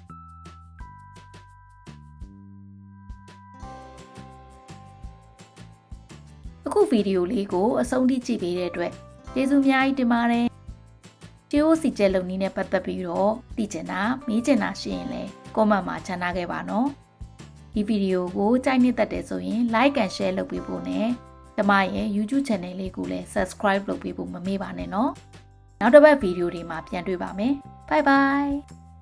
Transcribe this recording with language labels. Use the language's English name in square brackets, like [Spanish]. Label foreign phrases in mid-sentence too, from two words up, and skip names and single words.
[Burmese] အခုဗီဒီယိုလေးကိုအဆုံးထိကြည့်ပေးတဲ့အတွက်ကျေးဇူးအများကြီးတင်ပါတယ်။ကျေးဥစီချက်လုပ်နည်းနဲ့ပတ်သက်ပြီးတော့သိချင်တာမေးချင်တာရှိရင်လည်းကွန်မန့်မှာချန်ထားခဲ့ပါနော်။ဒီဗီဒီယိုကိုကြိုက်နှစ်သက်တယ်ဆိုရင် [English] like and share [Burmese] လုပ်ပေးဖို့နဲ့ကျမရဲ့ YouTube channel လေးကိုလည်း subscribe လုပ်ပေးဖို့မမေ့ပါနဲ့နော်။နောက်တစ်ပတ်ဗီဒီယိုတွေမှာပြန်တွေ့ပါမယ်။ [English] Bye bye